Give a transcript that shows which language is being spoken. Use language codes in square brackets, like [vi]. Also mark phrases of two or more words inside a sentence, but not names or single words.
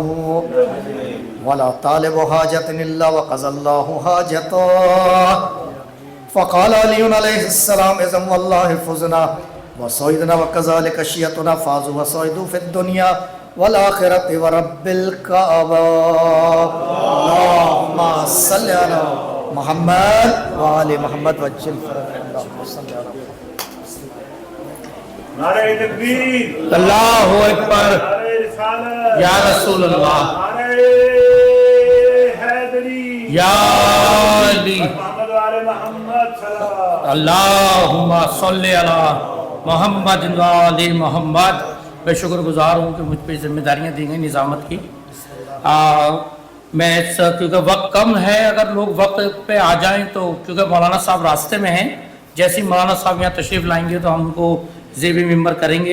[ar] ولا طالب حاجة إلا وقضى الله حاجته فقال علي عليه السلام إذا والله فزنا وصيدنا وكذلك شيعتنا فازوا وصيدوا في الدنيا والآخرة ورب الكعبة اللهم صل على محمد وآل محمد وجل اللهم صل على [ur] نعرۂ تکبیر, [ar] الله أكبر, [ur] نعرۂ رسالت, [ar] يا رسول الله, [ur] نعرۂ حیدری, [ar] يا علي, محمد وآل محمد صلى الله اللهم صل على محمد وآل محمد. [ur] میں شکرگزار ہوں کہ مجھ پر ذمہ داریاں دی گئی نظامت کی. میں کیونکہ وقت کم ہے، اگر لوگ وقت پہ آ جائیں تو، کیونکہ مولانا صاحب راستے میں ہیں، جیسے ہی مولانا صاحب یہاں تشریف لائیں گے تو ہم ان کو زیبِ منبر کریں گے.